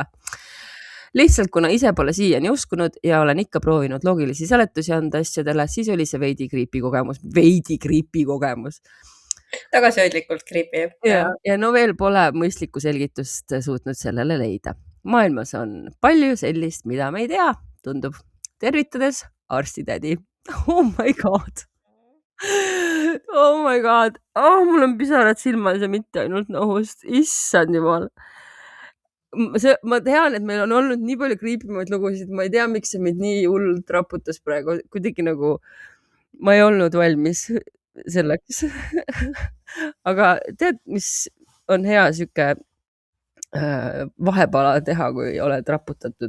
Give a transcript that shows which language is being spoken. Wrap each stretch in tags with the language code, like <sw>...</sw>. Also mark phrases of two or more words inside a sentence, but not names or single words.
<et>Lihtsalt kuna ise pole siiani uskunud ja olen ikka proovinud loogilisi seletusi anda asjadele, siis oli see veidi creepy kogemus. Tagasihoidlikult creepy. Ja no veel pole mõistlikku selgitust suutnud sellele leida. Maailmas on palju sellist, mida me ei tea, tundub. Tervitades arstitädi.</et> <en>Oh my god. Oh my god.</en> <et>Mul on pisarad silmas ja mitte ainult nohust. Issand jumal. Ma tean, et meil on olnud nii palju kriipimaid lugusid. Ma ei tea, miks see mind nii hullult raputas praegu. Kuidagi nagu ma ei olnud valmis selleks. Aga tead, mis on hea siuke vahepala teha, kui oled raputatud?</et>